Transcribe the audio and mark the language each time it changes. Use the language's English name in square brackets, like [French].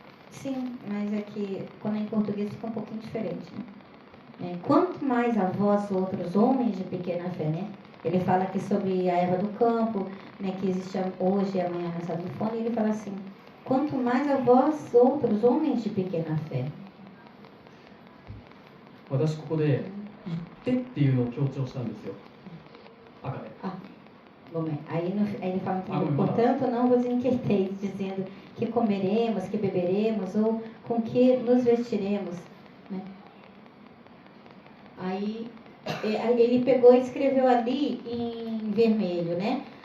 [Portuguese] Sim, mas é que quando é em português fica um pouquinho diferente, né? Quanto mais a vós outros homens de pequena fé, né? Ele fala aqui sobre a erva do campo, né? Que existe hoje e amanhã nessa bifone, e ele fala assim: quanto mais a vós outros homens de pequena fé. [Japanese] 私ここで言ってっていうのを強調したんですよ。赤で。 [Portuguese] Aí ele fala, portanto, não vos inquieteis, dizendo que comeremos, que beberemos, ou com que nos vestiremos. Né? Aí ele pegou e escreveu ali em vermelho, né?